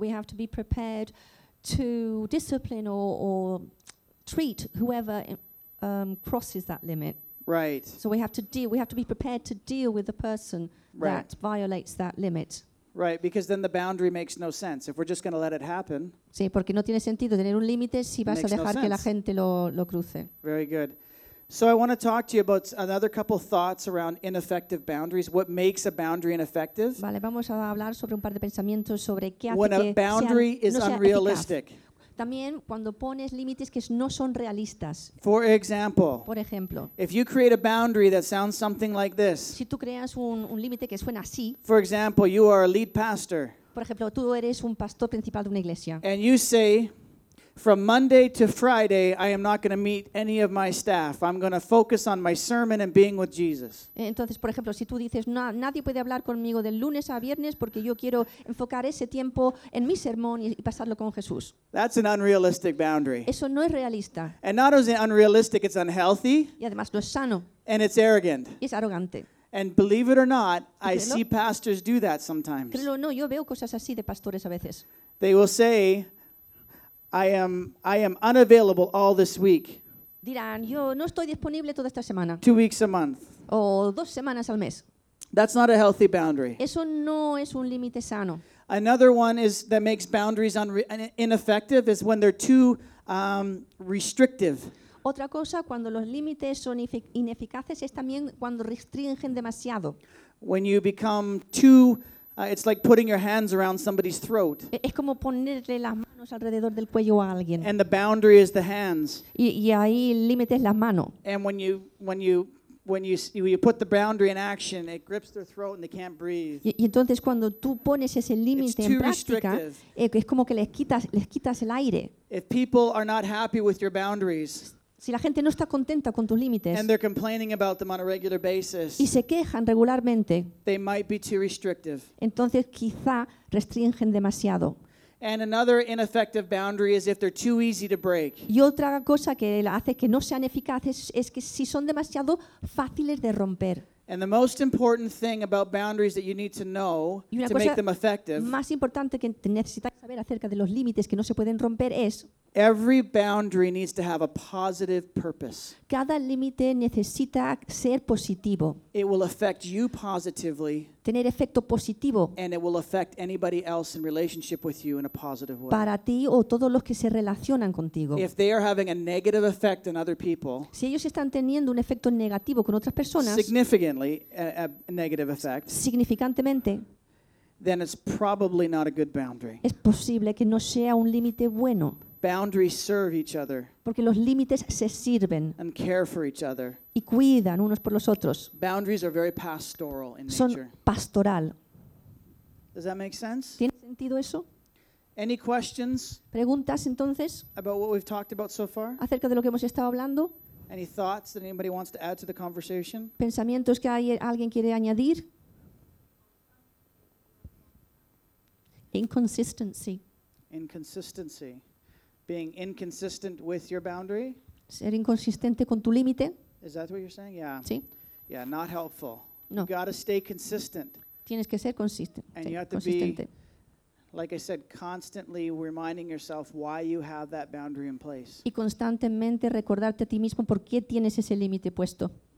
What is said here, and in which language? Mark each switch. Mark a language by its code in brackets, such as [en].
[en] We have to be prepared to discipline or treat whoever crosses that limit. Right. So we have to deal. We have to be prepared to deal with the person right. that violates that limit. Right, because then the boundary makes no sense. If we're just going to let it happen, [es] sí, porque no tiene sentido tener un límite si vas a dejar no que la gente lo cruce. [en] Very good. So I want to talk to you about another couple of thoughts around ineffective boundaries. What makes a boundary ineffective? [es] Vale, vamos a hablar sobre un par de pensamientos sobre qué [en] when [es] hace que [en] a boundary [es] sea, [en] is [es] no [en] unrealistic. [es] También cuando pones límites que no son realistas. [en] For example, [es] por ejemplo, [en] if you create a boundary that sounds something like this. [es] Si tú creas un límite que suena así. [en] For example, you are a lead pastor. [es] Por ejemplo, tú eres un pastor principal de una iglesia. [en] And you say, from Monday to Friday, I am not going to meet any of my staff. I'm going to focus on my sermon and being with Jesus. [es] Entonces, por ejemplo, si tú dices, no, nadie puede hablar conmigo del lunes a viernes porque yo quiero enfocar ese tiempo en mi sermón y pasarlo con Jesús. [en] That's an unrealistic boundary. [es] Eso no es realista. [en] And not only unrealistic, it's unhealthy. [es] Y además no es sano. [en] And it's arrogant. [es] Y es arrogante. [en] And believe it or not, I see pastors do that sometimes. [es] Créelo o no, yo veo cosas así de pastores a veces. [en] They will say, I am unavailable all this week. [es] Dirán, yo no estoy disponible toda esta semana. [en] 2 weeks a month. [es] O 2 semanas al mes. [en] That's not a healthy boundary. [es] Eso no es un límite sano. [en] Another one is that makes boundaries ineffective is when they're too restrictive. [es] Otra cosa cuando los límites son ineficaces es también cuando restringen demasiado. [en] When you become too it's like putting your hands around somebody's throat. [es] Es como ponerle las manos alrededor del cuello a alguien. [en] And the boundary is the hands. [es] Y ahí el límite es la mano. [en] And when you when you put the boundary in action, it grips their throat and they can't breathe. [es] Y entonces cuando tú pones ese límite en práctica, es como que les quitas el aire. [en] If people are not happy with your boundaries, [es] si la gente no está contenta con tus límites, [en] and they're complaining about them on a regular basis, [es] y se quejan regularmente, [en] they might be too restrictive. [es] Entonces quizá restringen demasiado. [en] And another ineffective boundary is if they're too easy to break. [es] Y otra cosa que hace que no sean eficaces es que si son demasiado fáciles de romper. [en] And the most important thing about boundaries that you need to know to make them effective. [es] Más importante que necesitas saber acerca de los límites que no se pueden romper es. [en] Every boundary needs to have a positive purpose. [es] Cada límite necesita ser positivo. [en] It will affect you positively. [es] Tener efecto positivo. [en] And it will affect anybody else in relationship with you in a positive way. [es] Para ti o todos los que se relacionan contigo. [en] If they are having a negative effect on other people. [es] Si ellos están teniendo un efecto negativo con otras personas. [en] Significantly a negative effect. [es] Significantemente. [en] Then it's probably not a good boundary. [es] Es posible que no sea un límite bueno. [en] Boundaries serve each other. [es] Porque los límites se sirven. [en] And care for each other. [es] Y cuidan unos por los otros. [en] Boundaries are very pastoral in [es] Son [en] nature. [es] Son pastoral. [en] Does that make sense? [es] ¿Tiene sentido eso? [en] Any questions? [es] ¿Preguntas entonces? [en] About what we've talked about so far? [es] ¿Acerca de lo que hemos estado hablando? [en] Any thoughts that anybody wants to add to the conversation? [es] ¿Pensamientos que alguien quiere añadir? [en] Inconsistency. Inconsistency. Being inconsistent with your boundary? [es] Ser inconsistente con tu límite? [en] Is that what you're saying? Yeah. [es] Sí. [en] Yeah, not helpful. [es] No. [en] You got to stay consistent. [es] Tienes que ser consistente. [en] And you have to be, like I said, constantly reminding yourself why you have that boundary in place. [es] Y constantemente recordarte a ti mismo por qué tienes ese límite puesto.